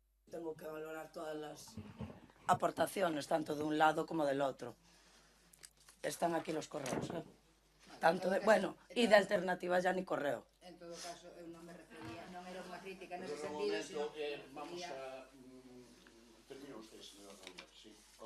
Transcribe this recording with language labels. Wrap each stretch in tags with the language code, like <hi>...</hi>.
<es>Tengo que valorar todas las aportaciones, tanto de un lado como del otro. Están aquí los correos, tanto de, bueno, e de alternativa ya ni correo.</es> <gl>En todo caso, eu non me refería, non era unha crítica nese sentido, sino...</gl> <es>Vamos a... Termina usted, señora Ronda, sí.</es>